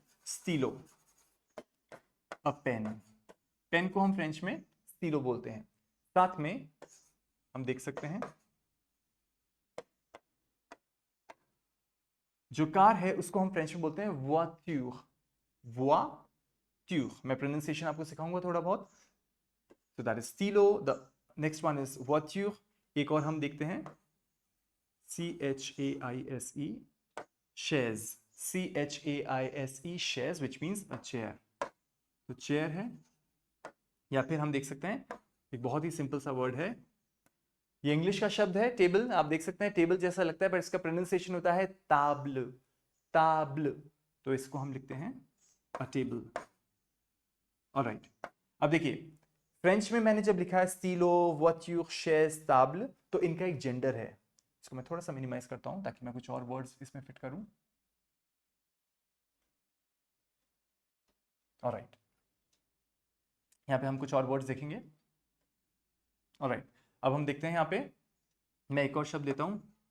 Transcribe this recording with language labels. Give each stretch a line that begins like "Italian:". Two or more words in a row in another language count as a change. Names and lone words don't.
Hindi: स्टीलो,
English: a pen,
Hindi: पेन को हम फ्रेंच में स्टीलो बोलते हैं। साथ में हम देख सकते हैं जो कार है उसको हम फ्रेंच में बोलते हैं वॉइture, वॉइture। मैं प्रोनाउंसिएशन आपको सिखाऊंगा थोड़ा बहुत।
English: So that is stylo. The next one is voiture.
Hindi: एक और हम देखते हैं
French: chaise, chaise, chaise, chaise,
English: which means a chair.
Hindi: तो चेयर है, या फिर हम देख सकते हैं एक बहुत ही सिंपल सा वर्ड है, ये इंग्लिश का शब्द है टेबल। आप देख सकते हैं टेबल जैसा लगता है पर इसका प्रोनाउंसिएशन होता है
French: table, table.
Hindi: तो इसको हम लिखते हैं
English: a table.
Hindi: ऑलराइट, अब देखिए फ्रेंच में मैंने जब लिखा है स्टीलो,
French: वॉइture, chaise, table,
Hindi: तो इनका एक जेंडर है। इसको मैं थोड़ा सा मिनिमाइज करता हूं ताकि मैं कुछ और वर्ड्स इसमें फिट करूं। ऑलराइट, यहाँ पे हम कुछ और वर्ड्स देखेंगे। ऑलराइट, अब हम देखते हैं यहाँ पे मैं एक और शब्द लेता हूं।